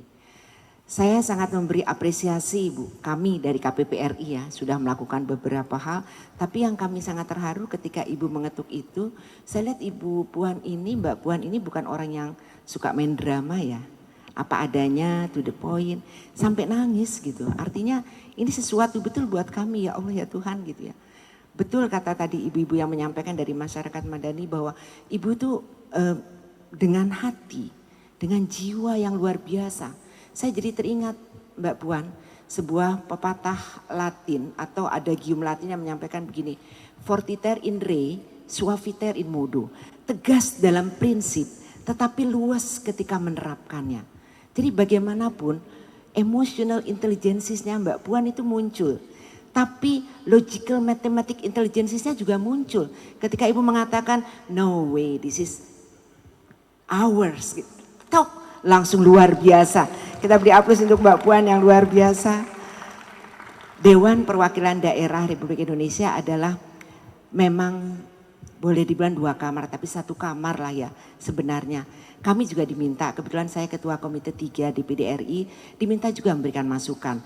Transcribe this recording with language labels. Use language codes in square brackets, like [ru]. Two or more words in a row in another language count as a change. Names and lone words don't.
[id] Saya sangat memberi apresiasi Ibu, kami dari KPPRI ya sudah melakukan beberapa hal. Tapi yang kami sangat terharu ketika Ibu mengetuk itu, saya lihat Ibu Puan ini, Mbak Puan ini bukan orang yang suka main drama ya. Apa adanya, [en] to the point, [id] sampai nangis gitu. Artinya ini sesuatu betul buat kami ya Allah ya Tuhan gitu ya. Betul kata tadi ibu-ibu yang menyampaikan dari masyarakat Madani bahwa Ibu tuh dengan hati, dengan jiwa yang luar biasa. Saya jadi teringat Mbak Puan, sebuah pepatah Latin atau adagium Latin yang menyampaikan begini, [la] fortiter in re, suaviter in modo, [id] tegas dalam prinsip tetapi luas ketika menerapkannya. Jadi bagaimanapun [en] emotional intelligence- [id] nya Mbak Puan itu muncul, tapi [en] logical mathematic intelligence- [id] nya juga muncul ketika Ibu mengatakan [en] no way this is ours. [id] Tok, langsung luar biasa. Kita beri aplaus untuk Mbak Puan yang luar biasa. Dewan Perwakilan Daerah Republik Indonesia adalah memang boleh dibilang 2 kamar, tapi 1 kamar lah ya sebenarnya. Kami juga diminta, kebetulan saya Ketua Komite 3 DPD RI, diminta juga memberikan masukan.